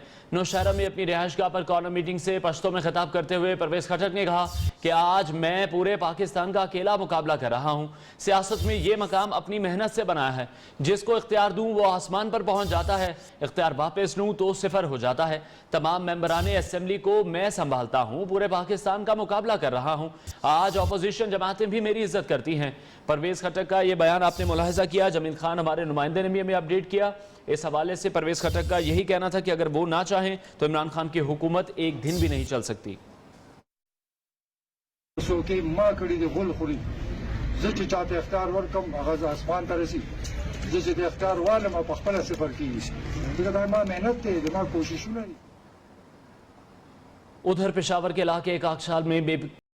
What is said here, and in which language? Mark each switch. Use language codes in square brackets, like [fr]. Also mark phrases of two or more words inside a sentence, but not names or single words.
[ur] نوشہرہ میں اپنی رہائش گاہ پر کارنر میٹنگ سے پشتو میں خطاب کرتے ہوئے پرویز خٹک نے کہا کہ آج میں پورے پاکستان کا اکیلا مقابلہ کر رہا ہوں، سیاست میں یہ مقام اپنی محنت سے بنایا ہے، جس کو اختیار دوں وہ آسمان پر پہنچ جاتا ہے، اختیار واپس لوں تو صفر ہو جاتا ہے، تمام ممبران اسمبلی کو میں سنبھالتا ہوں، پورے پاکستان کا مقابلہ کر رہا ہوں، آج اپوزیشن جماعتیں بھی میری عزت کرتی ہیں۔ پرویز خٹک کا یہ بیان آپ نے ملاحظہ کیا، جمیل خان ہمارے نمائندے نے بھی ہمیں اپڈیٹ کیا، اس حوالے سے پرویز خٹک کا یہی کہنا تھا کہ اگر وہ نہ چاہیں تو عمران خان کی حکومت ایک دن بھی نہیں چل سکتی۔ [ps] سوکی ما کړی دی غول خوري زه چې چاته اختیار ورکم هغه اسمان ته رسي، زه چې د اختیار والم په خپله صفر کېږي، ځکه دا ما محنت دی، زما کوششونه دي۔ [ur] ادھر پشاور کے علاقے کاکشال میں